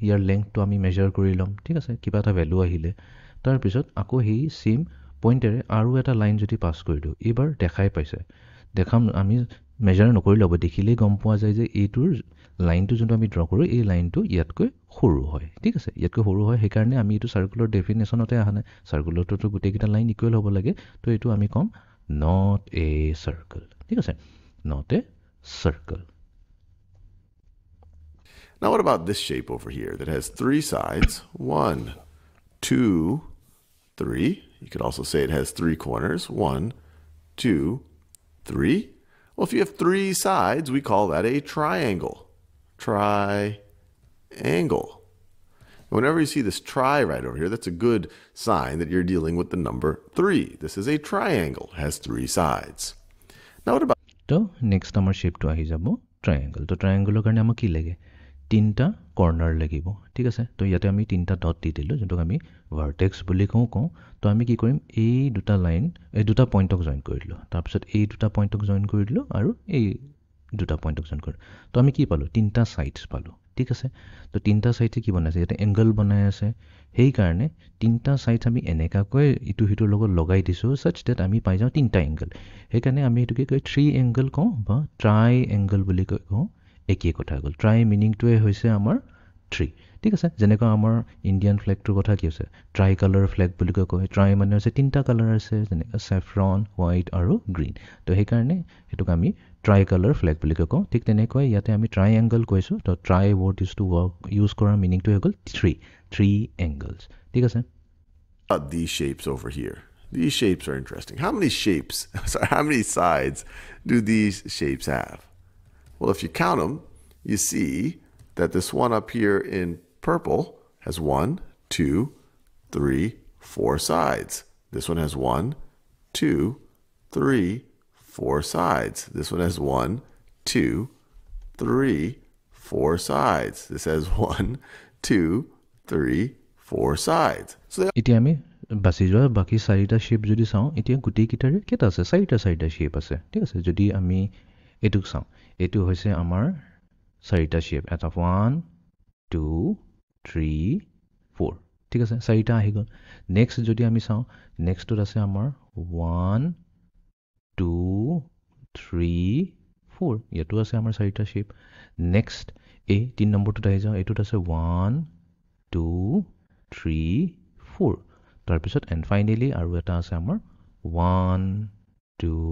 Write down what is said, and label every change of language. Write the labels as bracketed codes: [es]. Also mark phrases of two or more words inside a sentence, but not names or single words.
[as] ইয়াৰ লেংথটো আমি মেজাৰ কৰি ল'ম ঠিক আছে কিবা এটা ভেলু আহিলে তাৰপিছত আকৌ সেই [en] same point [as] আৰু এটা লাইন যদি পাছ কৰি দিওঁ এইবাৰ দেখাই পাইছে দেখাম আমি মেজাৰ নকৰি ল'ব দেখিলেই গম পোৱা যায় যে এইটোৰ লাইনটো যোনটো আমি ড্ৰ কৰোঁ এই লাইনটো ইয়াতকৈ সৰু হয় ঠিক আছে ইয়াতকৈ সৰু হয় সেইকাৰণে আমি এইটো [en] circle definition [as] অহা নাই চাৰ্কুলৰটোতো গোটেইকেইটা লাইন ইকুৱেল হ'ব লাগে তো এইটো আমি ক'ম [en] not a circle [as] ঠিক আছে [en] not a circle Now what about this shape over here that has three sides? 1, 2, 3. You could also say it has three corners. 1, 2, 3. Well, if you have three sides, we call that a triangle. Triangle. Whenever you see this tri right over here, that's a good sign that you're dealing with the number 3. This is a triangle. It has three sides. Now what about... [as] তো নেক্সট আমাৰ শ্বেপটো আহি যাব ট্ৰায়েংগল তো ট্ৰায়েংগলৰ কাৰণে আমাক কি লাগে তিনিটা কৰ্নাৰ লাগিব ঠিক আছে তো ইয়াতে আমি তিনিটা ডট দি দিলোঁ যোনটোক আমি ভাৰ্টেক্স বুলি কওঁ তো আমি কি কৰিম এই দুটা লাইন এই দুটা পইণ্টক জইন কৰি দিলোঁ তাৰপিছত এই দুটা পইণ্টক জইন কৰি দিলোঁ আৰু এই দুটা পইণ্টক জইন কৰিলোঁ তো আমি কি পালোঁ তিনিটা ছাইডছ পালোঁ ঠিক আছে তো তিনটা সাইডে কি বনাইছে এটা এংগল বনাই আছে সেই কাৰণে তিনটা সাইড আমি এনেকাকৈ ইটো হিটোৰ লগত লগাই দিছো [en] such that [as] আমি পাই যাওঁ তিনটা এংগল সেই কাৰণে আমি এটোকে কয় [en] three angle [as] কওঁ বা [en] tri angle [as] বুলি কওঁ একেই কথা গ'ল ট্ৰাই মিনিংটোৱে হৈছে আমাৰ থ্ৰী ঠিক আছে যেনেকৈ আমাৰ [en] Indian flag [as] কথা কি আছে [en] tri colour flag [as] বুলি কয় ট্ৰাই মানে হৈছে তিনটা কালাৰ আছে যেনেকৈ [en] saffron white [as] আৰু গ্ৰীণ তো সেইকাৰণে সেইটোক আমি [en] tri colour flag [as] বুলি কওঁ ঠিক তেনেকৈ ইয়াতে আমি [en] tri angle [as] কৈছোঁ তো [en] tri word use [as] কৰাৰ মিনিংটো হৈ গ'ল [en] three angles [as] ঠিক আছে [en] These shapes over here. These shapes are interesting. How many shapes, sorry, how many sides do these shapes have? Well, if you count them, you see that this one up here in purple has 1, 2, 3, 4 sides. This one has 1, 2, 3, 4 sides. This one has 1, 2, 3, 4 sides. This has 1, 2, 3, 4 sides. So [as] এতিয়া আমি বাছি যোৱা বাকী চাৰিটা শেপ যদি চাওঁ এতিয়া গোটেইকেইটাৰে কেইটা আছে চাৰিটা শেপ আছে ঠিক আছে যদি আমি এইটোক চাওঁ এইটো হৈছে আমাৰ চাৰিটা শেপ এটা 1 2 3 4 ঠিক আছে চাৰিটা আহি গ'ল নেক্সট যদি আমি চাওঁ নেক্সটত আছে আমাৰ 1 2 3 4 ইয়াতো আছে আমাৰ চাৰিটা শেপ নেক্সট এই 3 নম্বৰটোত আহি যাওঁ এইটোত আছে 1 2 3 4 তাৰপিছত [en] and finally [as] আৰু এটা আছে আমাৰ 1 2